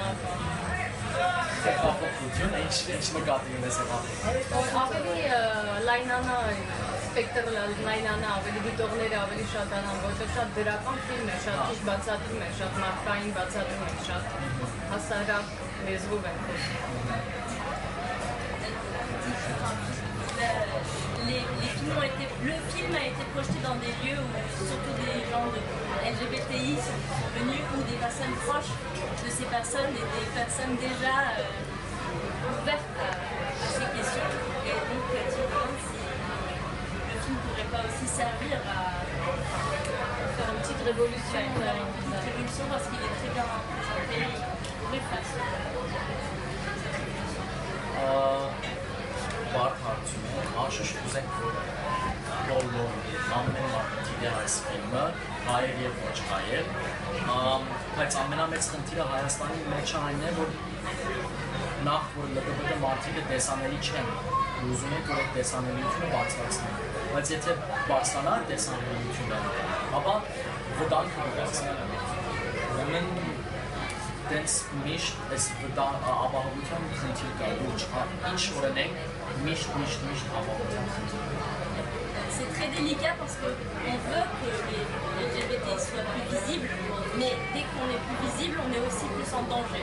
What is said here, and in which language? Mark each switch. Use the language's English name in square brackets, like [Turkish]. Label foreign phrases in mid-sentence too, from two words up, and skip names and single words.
[Armenian] Հեղափոխություն, ինչ նկատի ունես հեղափոխություն։ Ավելի լայնանա, սպեկտր լայնանա, ավելի դիտողները ավելի շատանան, որտեղ շատ դրական ֆիլմ է, շատ ճիշտ բացատրում է, շատ մարդկային բացատրում է, շատ հասարակ լեզվով են խոսում։ [French] Le film a été projeté dans des lieux où surtout des gens de LGBTI sont venus ou des personnes proches de ces personnes et des personnes déjà ouvertes à ces questions. Et donc, tu te demandes si le film ne pourrait pas aussi servir à faire une petite révolution, parce qu'il est très bien représenté, très facile. [Armenian] Բարդ հարցում է, անշուշտ ուզենք բոլոր ամեն մարդիկ այս ֆիլմը, հայեր և ոչ հայեր, բայց ամենամեծ խնդիրը Հայաստանի մեջ այն է, որ նախ որ LGBT մարդիկը տեսանելի չեն, ուզում ենք որ այդ տեսանելիությունը բարձրացնեն, բայց եթե բարձրանա տեսանելիությունը, ապա վտանգը կբարձրանա, ուրեմն դենց միշտ այս ապահովության խնդիր կա, ինչ որ ենք, միշտ ապահովության խնդիր։ [French] C'est très délicat parce qu'on veut que les LGBT soient plus visibles, mais dès qu'on est plus visible, on est aussi plus en danger.